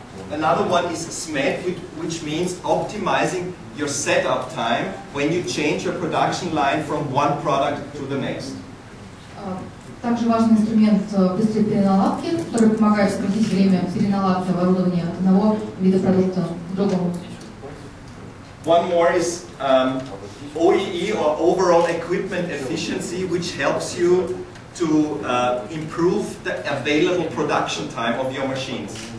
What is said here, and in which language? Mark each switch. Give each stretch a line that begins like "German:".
English: Another one is SMED, which means optimizing your setup time when you change your production line from one product to the next.
Russian: Также важный инструмент быстрой переналадки, который помогает сократить время переналадки оборудования от одного вида продукта к другому.
English: One more is OEE, or overall equipment efficiency, which helps you to improve the available production time of your machines.